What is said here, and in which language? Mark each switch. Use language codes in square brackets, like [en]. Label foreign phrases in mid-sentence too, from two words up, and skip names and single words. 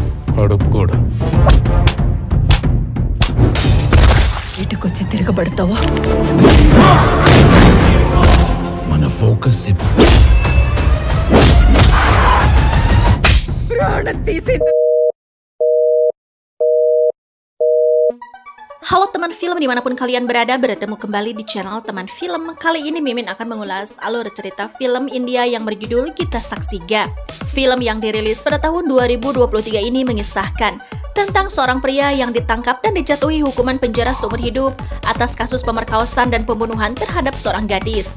[te] కడుపు కూడా. ఇటుకొచ్చి తిరగబడతావా? మన ఫోకస్ ప్రాణం తీసింది. [id] Halo teman film dimanapun kalian berada, bertemu kembali di channel Teman Film. Kali ini Mimin akan mengulas alur cerita film India yang berjudul Kita Saksiga. Film yang dirilis pada tahun 2023 ini mengisahkan tentang seorang pria yang ditangkap dan dijatuhi hukuman penjara seumur hidup atas kasus pemerkosaan dan pembunuhan terhadap seorang gadis.